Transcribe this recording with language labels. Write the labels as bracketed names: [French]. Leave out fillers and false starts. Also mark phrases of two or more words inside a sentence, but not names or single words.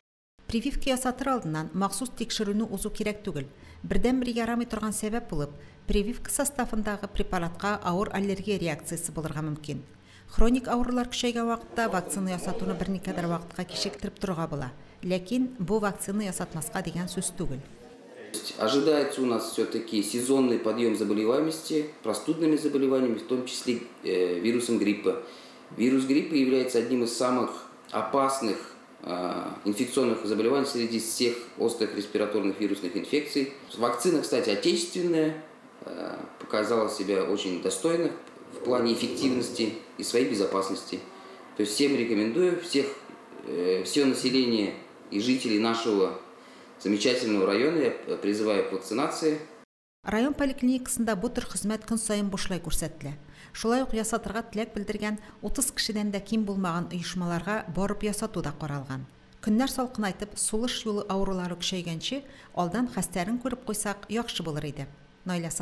[Tatar] Прививка ясатыр алдыннан махсус тикшерүне узу кирәк түгел. Бердән-бер ярамый торган сәбәп булып, прививка составындагы препаратка авыр аллергия реакциясе булырга мөмкин. Хроник авырулар көчәйгән вакытта вакцина ясатуны берникадәр вакытка кичектереп торырга була. Ләкин бу вакцина ясатмаска дигән сүз түгел. [Russian] Ожидается у нас все-таки сезонный подъем заболеваемости, простудными заболеваниями, в том числе вирусом гриппа. Вирус гриппа является одним из самых опасных инфекционных заболеваний среди всех острых респираторных вирусных инфекций. Вакцина, кстати, отечественная, показала себя очень достойно в плане эффективности и своей безопасности. То есть всем рекомендую, все население и жителей нашего замечательного района я призываю к вакцинации. [Tatar] Район поликлиникасында бу төр хезмәт көн сайын бушлай күрсәтелә. Шулай ук ясатырга теләк белдергән 30 кешедән дә ким булмаган оешмаларга барып ясату да каралган. Көннәр салкынайтып, сулыш юлы авырулары көчәйгәнче, алдан хәстәрен күреп куйсак яхшы булыр иде.